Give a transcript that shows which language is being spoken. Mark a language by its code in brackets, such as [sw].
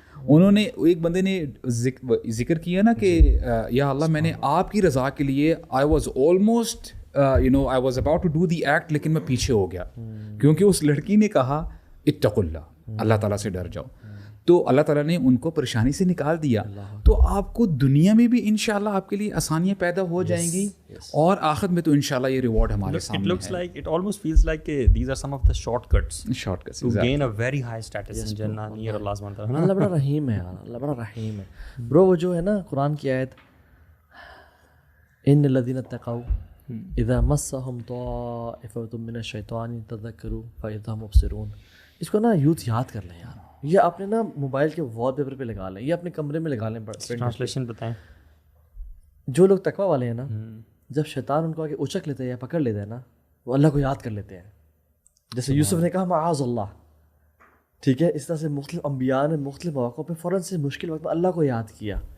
[ur] انہوں نے, ایک بندے نے ذکر کیا نا کہ یا اللہ میں نے آپ کی رضا کے لیے [en] I was almost I was about to do the act, [ur] لیکن میں پیچھے ہو گیا کیونکہ اس لڑکی نے کہا [ar] اتقوا اللہ, [ur] اللہ تعالیٰ سے ڈر جاؤ. تو اللہ تعالیٰ نے ان کو پریشانی سے نکال دیا. تو آپ کو دنیا میں بھی انشاءاللہ آپ کے لیے آسانیاں پیدا ہو جائیں گی, اور آخرت میں تو انشاءاللہ یہ ریوارڈ ہمارے سامنے ہے. [en] It looks like, it almost feels like these are some of the shortcuts to gain a very high status in Jannah near Allah subhanahu wa ta'ala. [ur] اللہ بڑا رحیم ہے, اللہ بڑا رحیم ہے. برو وہ جو ہے نا قرآن کی آیت, [ar] ان الذین اتقوا اذا مسهم طائفة من الشیطان تذکروا فاذا هم مبصرون. [ur] اس کو نا یوتھ یاد کر لیں یار, یہ اپنے نا موبائل کے وال پیپر پہ لگا لیں, یہ اپنے کمرے میں لگا لیں. ٹرانسلیشن بتائیں. جو لوگ تقویٰ والے ہیں نا, جب شیطان ان کو آگے اچک لیتے ہیں یا پکڑ لیتے ہیں نا, وہ اللہ کو یاد کر لیتے ہیں. جیسے یوسف نے کہا معاذ اللہ, ٹھیک ہے, اس طرح سے مختلف انبیاء نے مختلف مواقعوں پہ فوراً سے مشکل وقت میں اللہ کو یاد کیا.